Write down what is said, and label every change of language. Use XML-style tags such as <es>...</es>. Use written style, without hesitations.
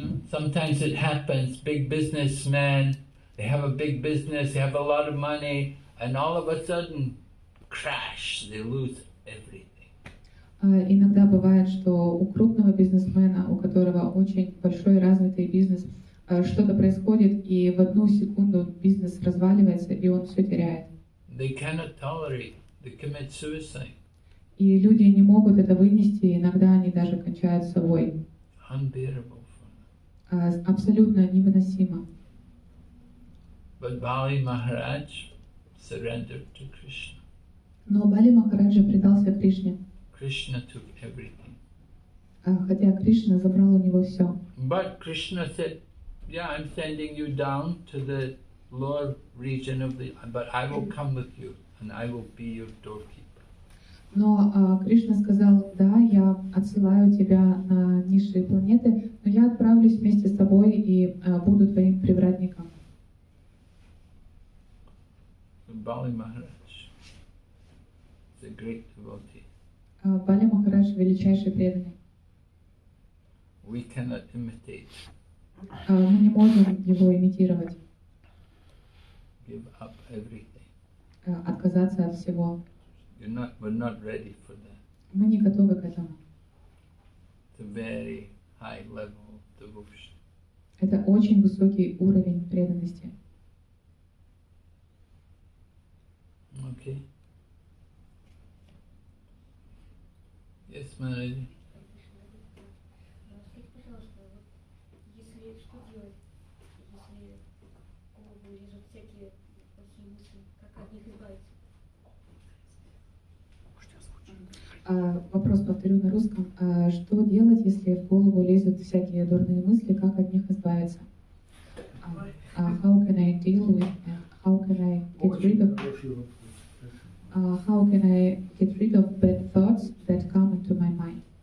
<en>Sometimes it happens, big businessmen, they have a big business, they have a lot of money, and all of a sudden, crash, they lose everything.</en> <ru>Иногда бывает, что у крупного бизнесмена, у которого очень большой развитый бизнес, что-то происходит, и в одну секунду бизнес разваливается, и он все теряет.</ru> <en>They cannot tolerate, they commit suicide.</en> <ru>И люди не могут это вынести, иногда они даже кончают собой.</ru> <en>Unbearable for them.</en> <ru>Абсолютно невыносимо.</ru> <en>But Bali Maharaj surrendered to Krishna.</en> <ru>Но Бали Махараджа предался Кришне,</ru> <en>Krishna took everything.</en> <ru>хотя Кришна забрал у него все.</ru> <en>But Krishna said, yeah, I'm sending you down to the lower region of the, but I will come with you and I will be your doorkeeper.</en> <ru>Но Кришна сказал, да, я отсылаю тебя на низшие планеты, но я отправлюсь вместе с тобой и буду твоим привратником.</ru> <en>Bali Maharaj is a great devotee.</en> <ru>Бали Махарадж величайший преданный.</ru> <en>We cannot imitate,</en> <ru>Мы не можем его имитировать,</ru> <en>give up everything.</en> <ru>отказаться от всего.</ru> <en>We're not ready for that.</en> <ru>Мы не готовы к этому.</ru> <en>It's a very high level of devotion.</en> <ru>Это очень высокий уровень преданности.</ru> <en>Okay. Yes, Manaji.</en> <ru>Скажите, пожалуйста, если что делать, если в голову лезут всякие плохие мысли, как от них избавиться? Вопрос повторю на русском. Что делать, если в голову лезут всякие дурные мысли, как от них избавиться?</ru> <en>How can I deal with and how can I get rid of how can I get rid of bad thoughts that come into my mind?</en>